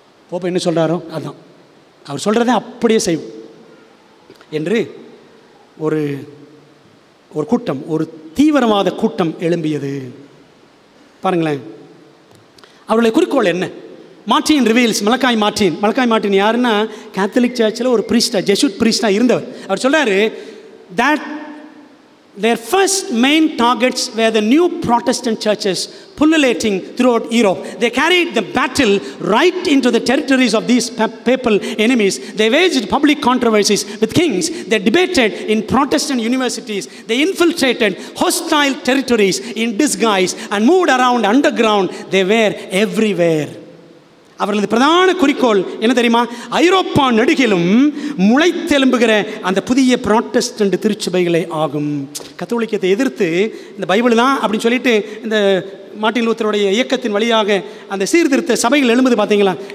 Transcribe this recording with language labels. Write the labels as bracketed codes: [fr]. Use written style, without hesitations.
[ta] Pope என்ன சொல்கிறாரோ அதுதான், அவர் சொல்கிறத அப்படியே செய்வோம் என்று ஒரு கூட்டம், ஒரு தீவிரவாத கூட்டம் எழும்பியது. பாருங்களேன், அவருடைய குறிக்கோள் என்ன? மார்ட்டின் ரிவீல்ஸ், மலக்காய் மார்ட்டின் யாருன்னா கேத்தலிக் சர்ச்சில் ஒரு பிரீஸ்டா, ஜெசூட் பிரீஸ்டா இருந்தவர். அவர் சொல்கிறாரு, [en] that their first main targets were the new Protestant churches pullulating throughout Europe. They carried the battle right into the territories of these papal enemies. They waged public controversies with kings. They debated in Protestant universities. They infiltrated hostile territories in disguise and moved around underground. They were everywhere. [ta] அவர்களது பிரதான குறிக்கோள் என்ன தெரியுமா? ஐரோப்பா நெடுகிலும் முளைத்தெலும்புகிற அந்த புதிய Protestant திருச்சபைகளே ஆகும். கத்தோலிக்கத்தை எதிர்த்து இந்த பைபிள் தான் அப்படின்னு சொல்லிட்டு இந்த மார்ட்டின் லூத்தருடைய இயக்கத்தின் வழியாக அந்த சீர்திருத்த சபைகள் எழும்புது பார்த்தீங்களா?